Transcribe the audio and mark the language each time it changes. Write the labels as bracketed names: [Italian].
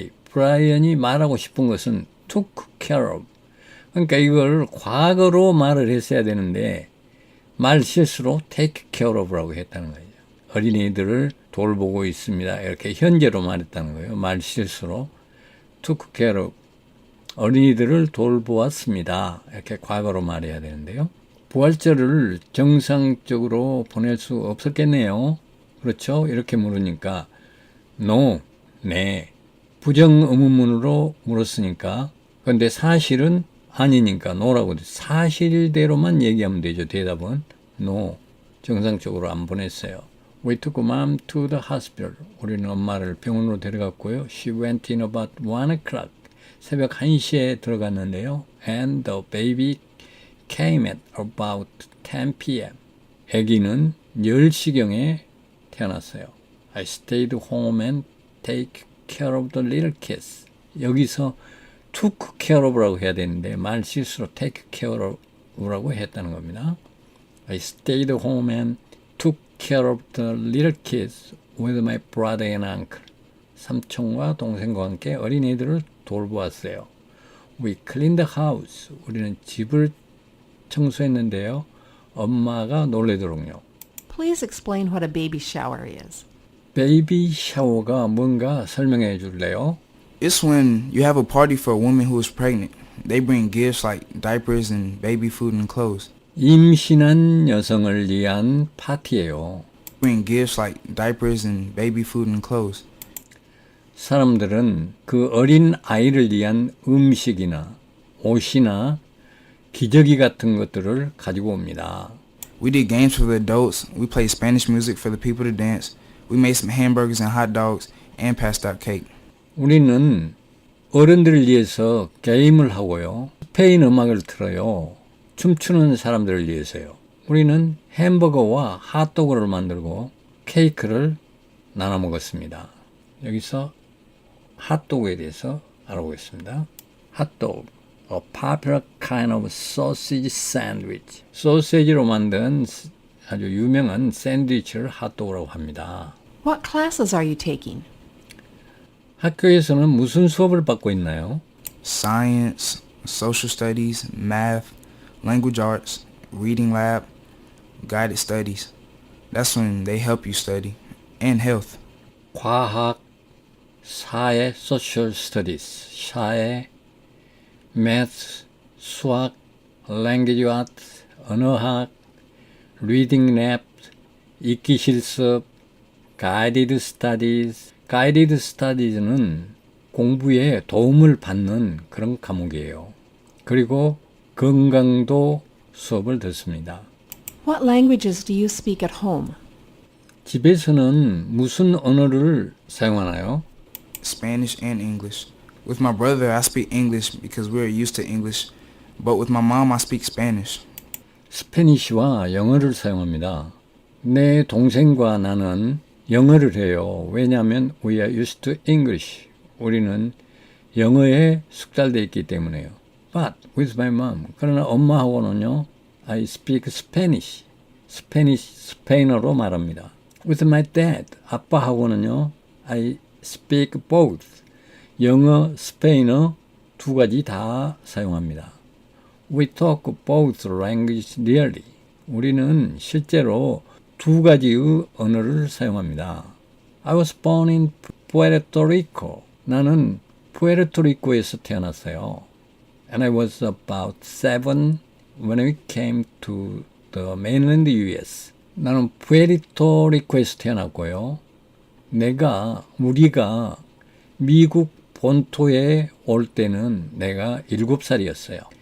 [Korean] 브라이언이 말하고 싶은 것은 took care of. 그러니까 이걸 과거로 말을 했어야 되는데 말 실수로 take care of라고 했다는 거예요. 어린이들을 돌보고 있습니다. 이렇게 현재로 말했다는 거예요. 말 실수로 took care of. 어린이들을 돌보았습니다. 이렇게 과거로 말해야 되는데요. 부활절을 정상적으로 보낼 수 없었겠네요. 그렇죠? 이렇게 물으니까 no, 네. 부정 의문문으로 물었으니까. 그런데 사실은 아니니까 no라고 사실대로만 얘기하면 되죠. 대답은 no. 정상적으로 안 보냈어요. [English] We took mom to the hospital. [Korean] 우리는 엄마를 병원으로 데려갔고요. [English] She went in about 1 o'clock. [Korean] 새벽 1시에 들어갔는데요. [English] And the baby came at about 10 p.m. [Korean] 아기는 10시경에 태어났어요. [English] I stayed home and take care of the little kids. [Korean] 여기서 took care of라고 해야 되는데 말 실수로 take care of라고 했다는 겁니다. [English] I stayed home and took care of the little kids with my brother and uncle. [Korean] 삼촌과 동생과 함께 어린이들을 돌보았어요. [English] We cleaned the house. [Korean] 우리는 집을 청소했는데요. 엄마가 놀래도록요. [English] Please explain what a baby shower is. [Korean] 베이비 샤워가 뭔가 설명해 줄래요? [English] It's when you have a party for a woman who is pregnant. They bring gifts like diapers and baby food and clothes. [Korean] 임신한 여성을 위한 파티예요. [English] Bring gifts like diapers and baby food and clothes. [Korean] 사람들은 그 어린 아이를 위한 음식이나 옷이나 기저귀 같은 것들을 가지고 옵니다. [English] We did games for the adults. We played Spanish music for the people to dance. We made some hamburgers and hot dogs and passed out cake. [Korean] 우리는 어른들을 위해서 게임을 하고요. 스페인 음악을 틀어요. 춤추는 사람들을 위해서요. 우리는 햄버거와 핫도그를 만들고 케이크를 나눠 먹었습니다. 여기서 핫도그에 대해서 알아보겠습니다. [English] 핫도그, a popular kind of sausage sandwich. [Korean] 소시지로 만든 아주 유명한 샌드위치를 핫도그라고 합니다. [English] What classes are you taking? [Korean] 학교에서는 무슨 수업을 받고 있나요? [English] Science, social studies, math, language arts, reading lab, guided studies. That's when they help you study. And health. [Korean] 과학, 사회, [English] social studies, [Korean] 사회, [English] math, [Korean] 수학, [English] language arts, [Korean] 언어학, [English] reading lab, [Korean] 읽기 실습, [English] guided studies. [Korean] guided studies는 공부에 도움을 받는 그런 과목이에요. 그리고 건강도 수업을 듣습니다. [English] What languages do you speak at home? [Korean] 집에서는 무슨 언어를 사용하나요? [English] Spanish and English. With my brother, I speak English because we're used to English. But with my mom, I speak Spanish. [Korean] 스페니쉬와 영어를 사용합니다. 내 동생과 나는 영어를 해요. 왜냐하면 [English] we are used to English. [Korean] 우리는 영어에 숙달되어 있기 때문에요. [English] But with my mom. [Korean] 그러나 엄마하고는요. [English] I speak Spanish. [Korean] 스페인어로 말합니다. [English] With my dad. [Korean] 아빠하고는요. [English] I speak both. [Korean] 영어, 스페인어 두 가지 다 사용합니다. [English] We talk both languages really. [Korean] 우리는 실제로 두 가지의 언어를 사용합니다. [English] I was born in Puerto Rico. [Korean] 나는 푸에르토리코에서 태어났어요. [English] And I was about 7 when we came to the mainland US. [Korean] 나는 푸에르토리코에서 태어났고요. 우리가 미국 본토에 올 때는 내가 7살이었어요.